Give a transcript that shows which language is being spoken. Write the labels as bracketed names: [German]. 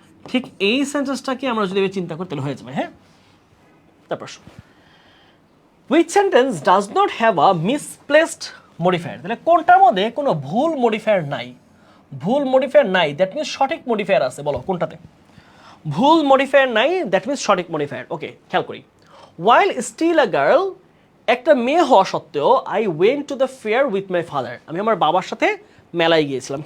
[Bangla] ঠিক এই সেন্টেন্সটাকে আমরা যদি চিন্তা করি তাহলে হয়ে যাবে। হ্যাঁ, তারপর [English] which sentence does not have a misplaced modifier? [Bangla] তাহলে কোনটার মধ্যে কোনো ভুল মডিফায়ার নাই? ভুল মডিফায়ার নাই, দ্যাট মিনস সঠিক মডিফায়ার আছে। বলো কোনটাতে ভুল মডিফায়ার নাই, দ্যাট মিনস সঠিক মডিফায়ার। ওকে, খেয়াল করি, [English] while still a girl, [Bangla] একটা মেয়ে হওয়া সত্ত্বেও, [English] I went to the fair with my father, [Bangla] আমি আমার বাবার সাথে মেলায় গিয়েছিলাম।